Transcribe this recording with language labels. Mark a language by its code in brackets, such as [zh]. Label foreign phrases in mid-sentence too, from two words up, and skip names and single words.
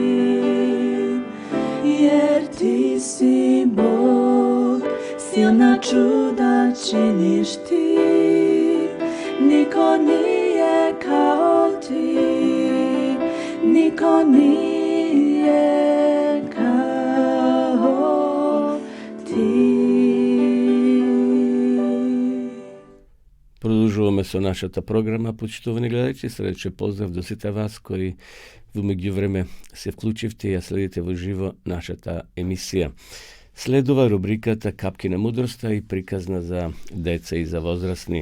[sr] jer ti si Bog, silna čuda činiš ti, niko nije kao ti, niko nije kao ti. [mk] Продолжуваме со нашата програма, почитувани гледачи. Срдечен поздрав до сите вас кои во меѓувреме се вклучивте и ја следите во живо нашата емисија. Следува рубриката Капки на мудроста и приказна за деца и за возрастни.